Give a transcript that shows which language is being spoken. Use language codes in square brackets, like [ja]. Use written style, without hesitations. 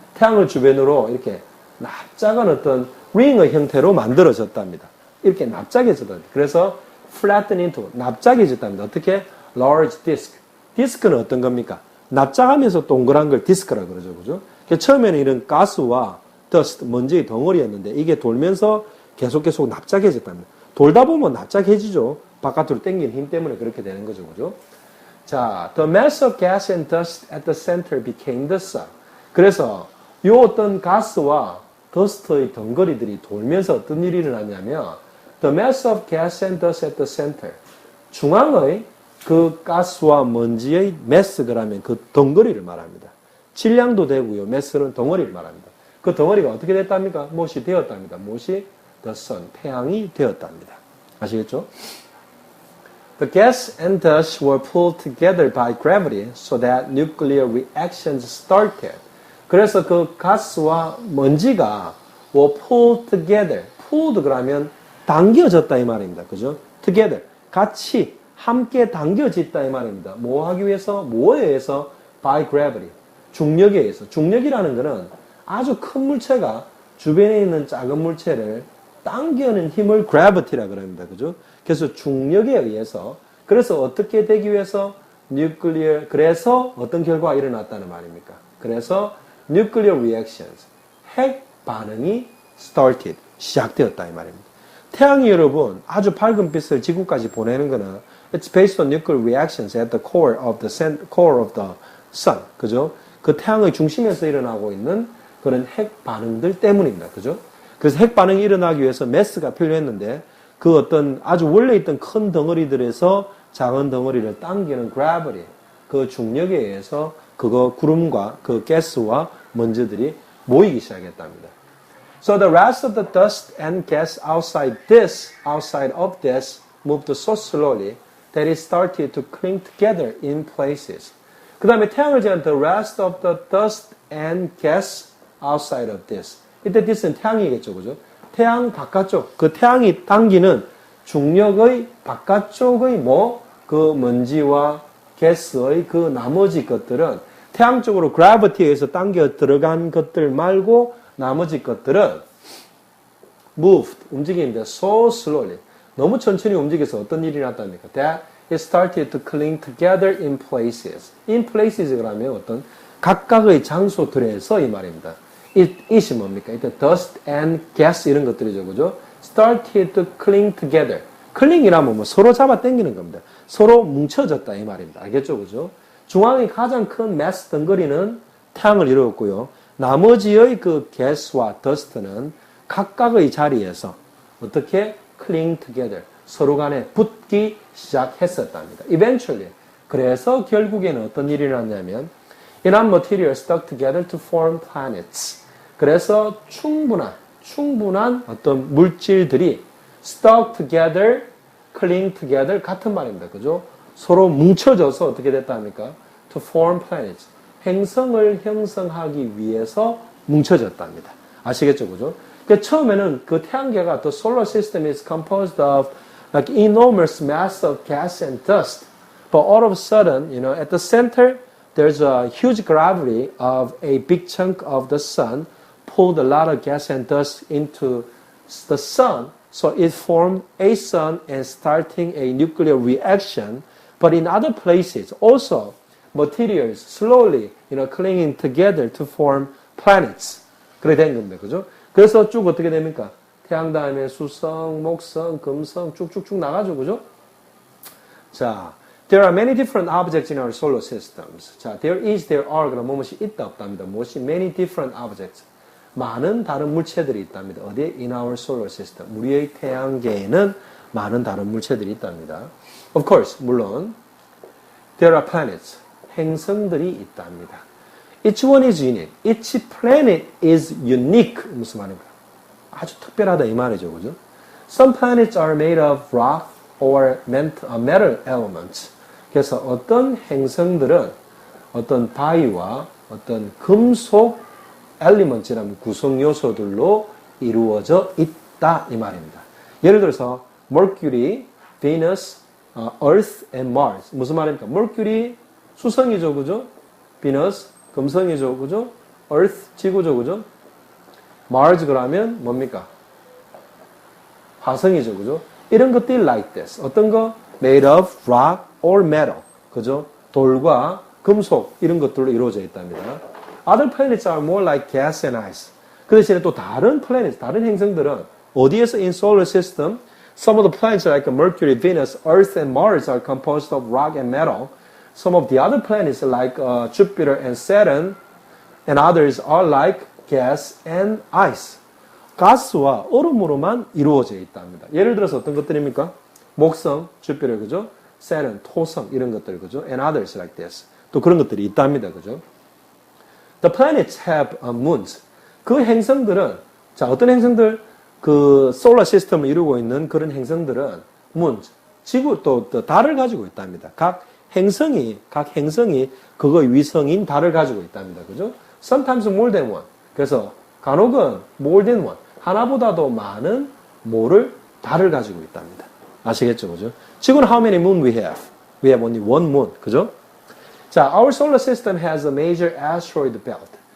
[ko] 태양을 주변으로 이렇게 납작한 어떤 링의 형태로 만들어졌답니다. 이렇게 납작해졌답니다. 그래서 [en] flatten into, [ko] 납작해졌답니다. 어떻게? [en] large disk. [ko] 디스크는 어떤 겁니까? 납작하면서 동그란 걸 디스크라 그러죠. 그죠? 처음에는 이런 가스와 dust, 먼지의 덩어리였는데 이게 돌면서 계속 납작해졌답니다. 돌다 보면 납작해지죠. 바깥으로 당기는 힘 때문에 그렇게 되는 거죠. 그죠? [en] 자, the mass of gas and dust at the center became the sun. [ko] 그래서 요 어떤 가스와 더스트의 덩어리들이 돌면서 어떤 일이 일어났냐면 [en] the mass of gas and dust at the center. [ko] 중앙의 그 가스와 먼지의 mass 그러면 그 덩어리를 말합니다. 질량도 되고요. mass는 덩어리를 말합니다. 그 덩어리가 어떻게 됐답니까? 무엇이 되었답니다. 무엇이? [en] The sun, [ko] 태양이 되었답니다. 아시겠죠? [en] The gas and dust were pulled together by gravity so that nuclear reactions started. [ko] 그래서 그 가스와 먼지가 [en] were pulled together. [ko] pulled 그러면 당겨졌다 이 말입니다. 그죠? together. 같이 함께 당겨졌다 이 말입니다. 뭐 하기 위해서? 뭐에 의해서? [en] by gravity. [ko] 중력에 의해서. 중력이라는 것은 아주 큰 물체가 주변에 있는 작은 물체를 당겨는 힘을 gravity라 그럽니다. 그죠? 그래서 중력에 의해서, 그래서 어떻게 되기 위해서? nuclear, 그래서 어떤 결과가 일어났다는 말입니까? 그래서 nuclear reactions, 핵 반응이 started, 시작되었다 이 말입니다. 태양이 여러분 아주 밝은 빛을 지구까지 보내는 거는 [en] it's based on nuclear reactions at the core of the sun. [ko] 그죠? 그 태양의 중심에서 일어나고 있는 그런 핵 반응들 때문입니다. 그죠? 그래서 핵 반응이 일어나기 위해서 매스가 필요했는데 그 어떤 아주 원래 있던 큰 덩어리들에서 작은 덩어리를 당기는 gravity, 그 중력에 의해서 그거 구름과 그 가스와 먼지들이 모이기 시작했답니다. [en] So the rest of the dust and gas outside of this, moved so slowly that it started to cling together in places. [ko] 그 다음에 태양을 제한 [en] the rest of the dust and gas outside of this. [ko] 이때 this는 태양이겠죠, 그죠? 태양 바깥쪽, 그 태양이 당기는 중력의 바깥쪽의 그 먼지와 가스의 그 나머지 것들은 태양 쪽으로 gravity에 의해서 당겨 들어간 것들 말고 나머지 것들은 moved, 움직이는데 [en] so slowly. [ko] 너무 천천히 움직여서 어떤 일이 났답니까? [en] That it started to cling together in places. [ko] In places 그러면 어떤 각각의 장소들에서 이 말입니다. it이 뭡니까? 이때 dust and gas 이런 것들이죠. 그죠? [en] started to cling together. [ko] 클링이라면 서로 잡아 당기는 겁니다. 서로 뭉쳐졌다 이 말입니다. 알겠죠? 그죠? 중앙의 가장 큰 mass 덩거리는 태양을 이루었고요. 나머지의 그 gas와 dust는 각각의 자리에서 어떻게 [en] cling together [ko] 서로 간에 붙기 시작했었답니다. [en] Eventually. [ko] 그래서 결국에는 어떤 일이 났냐면 [en] enough material stuck together to form planets. [ko] 그래서 충분한 어떤 물질들이 [en] stuck together, cling together [ko] 같은 말입니다. 그죠? 서로 뭉쳐져서 어떻게 됐다 합니까? [en] To form planets. [ko] 행성을 형성하기 위해서 뭉쳐졌답니다. 아시겠죠? 그죠? 그러니까 처음에는 그 태양계가 [en] the solar system is composed of like enormous mass of gas and dust. But all of a sudden, at the center, there's a huge gravity of a big chunk of the sun pulled a lot of gas and dust into the sun. So it formed a sun and starting a nuclear reaction. But in other places, also materials slowly, clinging together to form planets. [ko] 그렇게 된 겁니다. 그죠? 그래서 쭉 어떻게 됩니까? 태양 다음에 수성, 목성, 금성 쭉쭉쭉 나가죠. 그죠? [en] 자, there are many different objects in our solar systems. [ko] 자, [en] there are [ko] 그럼 무엇이 있다 없답니다. 무엇이 [en] many different objects. [ko] 많은 다른 물체들이 있답니다. 어디에? [en] In our solar system. [ko] 우리의 태양계에는 많은 다른 물체들이 있답니다. [en] Of course, [ko] 물론 [en] there are planets. 행성들이 있답니다. Each one is unique. Each planet is unique. 무슨 말입니까? [ko] 아주 특별하다 이 말이죠. 그죠? [en] Some planets are made of rock or metal elements. [ko] 그래서 어떤 행성들은 어떤 바위와 어떤 금속 elements라는 구성 요소들로 이루어져 있다 이 말입니다. [en] 예를 들어서 Mercury, Venus, Earth and Mars. [ko] 무슨 말입니까? Mercury 수성이죠, 그죠? Venus 금성이죠, 그죠? Earth 지구죠, 그죠? Mars 그러면 뭡니까? 화성이죠, 그죠? 이런 것들이 [en] like this. [ko] 어떤 거? [en] Made of rock or metal. [ko] 그죠? 돌과 금속 이런 것들로 이루어져 있답니다. [en] Other planets are more like gas and ice. [ko] 그 대신에 또 다른 planets, 다른 행성들은 어디에서 [en] in solar system? Some of the planets like Mercury, Venus, Earth, and Mars are composed of rock and metal. Some of the other planets like Jupiter and Saturn and others are like gas and ice. [ko] 가스와 얼음으로만 이루어져 있답니다. 예를 들어서 어떤 것들입니까? 목성, 주피터, 그죠? Saturn, 토성 이런 것들, 그죠? [en] And others like this. [ko] 또 그런 것들이 있답니다, 그죠? [en] The planets have moons. [ko] 그 행성들은 자 어떤 행성들 그 solar system을 이루고 있는 그런 행성들은 moons, 지구 또 달을 가지고 있답니다. 각 행성이 그거의 위성인 달을 가지고 있답니다, 그죠? [en] Sometimes more than one. [ko] 그래서 간혹은 [en] more than one. [ko] 하나보다도 많은 뭐를 달을 가지고 있답니다. 아시겠죠, 그죠? 지구는 [en] how many moon we have? We have only one moon, [ko] 그죠? [en] 자, our solar system has a major asteroid belt.